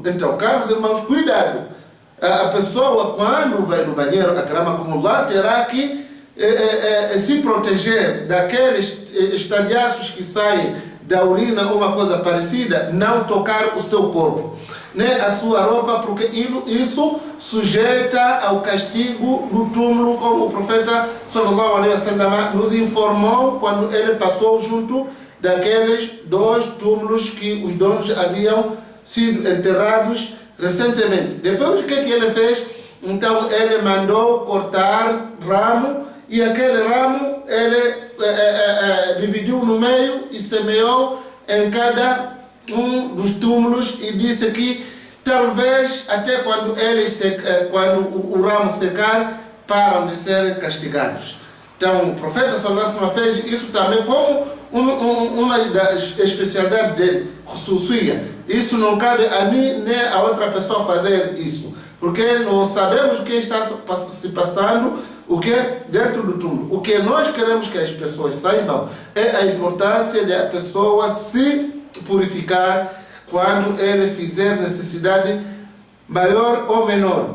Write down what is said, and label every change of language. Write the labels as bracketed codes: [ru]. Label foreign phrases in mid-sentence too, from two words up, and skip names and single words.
[pt] Então, caros irmãos, cuidado. A pessoa, quando vai no banheiro, akramakumullah, terá que se proteger daqueles estalhaços que saem da urina ou uma coisa parecida, não tocar o seu corpo, nem a sua roupa, porque isso sujeita ao castigo do túmulo, como o profeta [ar] صلى الله عليه وسلم [pt] nos informou quando ele passou junto daqueles 2 túmulos que os donos haviam sido enterrados recentemente. Depois, o que ele fez? Então, ele mandou cortar ramo, e aquele ramo ele dividiu no meio e semeou em cada um dos túmulos, e disse que talvez até quando o ramo secar, param de serem castigados. Então, o profeta [ar] صلى الله عليه وسلم [pt] fez isso também como uma das especialidades dele, khususiyya. Isso não cabe a mim nem a outra pessoa fazer isso, porque não sabemos o que está se passando, o que dentro do túmulo. O que nós queremos que as pessoas saibam é a importância de a pessoa se purificar quando ele fizer necessidade maior ou menor.